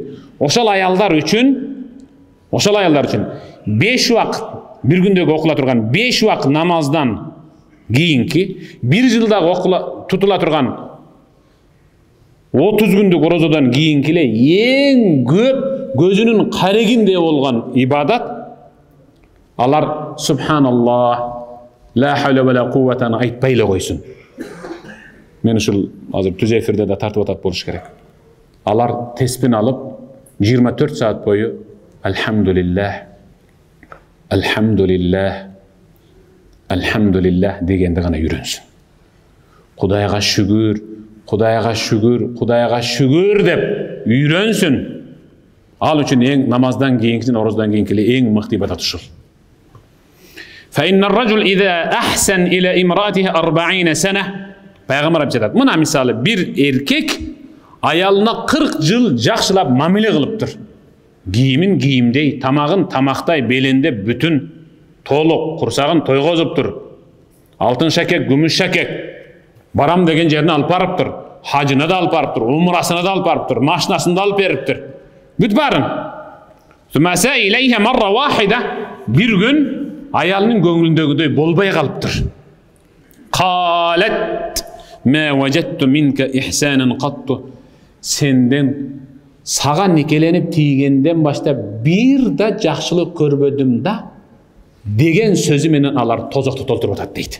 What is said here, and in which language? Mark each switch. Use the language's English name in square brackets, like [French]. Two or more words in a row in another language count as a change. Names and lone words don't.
[Kyrgyz] Ошол аялдар үчүн 5 убакыт бир күндөгү окула турган 5 убакыт намаздан кийинки, бир жылда тутула турган 30 күндүк оразадан кийинки эле эң көп көзүнүн карегиндей болгон ибадат алар субханаллах, [Arabic] لا حول ولا قوة [Kyrgyz] айтпай эле койсун. Мен ушул азыр түз эфирде да тартып атат болуш керек. Алар теспин алып 24 саат бою Алхамдулиллах, Алхамдулиллах, Алхамдулиллах дегенди гана үйрөнсүн. Кудайга шүгүр, Кудайга шүгүр, Кудайга шүгүр деп үйрөнсүн. Ал үчүн эң намаздан кийинки, ораздан кийинки эң мыкты ибадат ушул. [Arabic] فإن الرجل إذا أحسن إلى امرأته 40 سنة [Kyrgyz] Пайгамбар айтат. Мына мисалы бир эркек аялына 40 жыл жакшылап мамиле кылыптыр. Кийимин кийимдей, тамагын тамактай, белинде бүтүн толук, курсагын тойгозуптур. Алтын шакек, күмүш шакек, барам деген жерине алып барыптыр. Хажына да алып барыптыр, умрасына да алып барыптыр, машинасына да алып бериптир. Бүт барын. [Arabic] ثم أساء إليها مرة واحدة, [Kyrgyz] бир күн аялынын көңүлүндөгүдөй болбой калыптыр. [Arabic] قالت ما وجدت منك إحسانا قط. [Kyrgyz] Сенден саған некеленіп тигенден баштап бир да жақшылық көрбөдүм да деген сөзі менен алар тозоқты толтырып атат дейді.